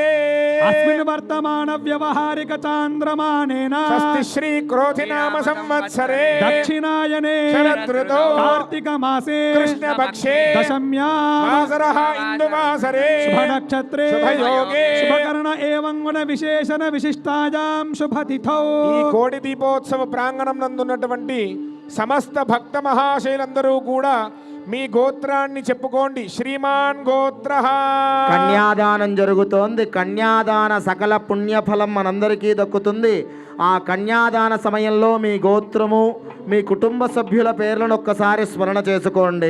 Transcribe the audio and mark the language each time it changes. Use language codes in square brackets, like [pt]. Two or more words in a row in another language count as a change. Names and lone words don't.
[sa] अस्मिन् वर्तमान व्यवहारिक चान्द्रमानेन स्वस्ति श्री क्रोधि नाम संवत्सरे दक्षिणायने शरद ऋतौ कार्तिक मासे कृष्ण पक्षे दशम्यां वासरः इंदुवासरे शुभ नक्षत्रे शुभयोगे शुभकर्ण एवं गुण विशेषण विशिष्टायां शुभतिथौ [te] ఈ కోటి దీపోత్సవ ప్రాంగణం నందున్నటువంటి సమస్త భక్త మహాశైలందరూ కూడా మీ గోత్రాన్ని చెప్పుకోండి. శ్రీమాన్ గోత్ర కన్యాదానం జరుగుతోంది. కన్యాదాన సకల పుణ్యఫలం మనందరికీ దక్కుతుంది. ఆ కన్యాదాన సమయంలో మీ గోత్రము మీ కుటుంబ సభ్యుల పేర్లను ఒక్కసారి స్మరణ చేసుకోండి.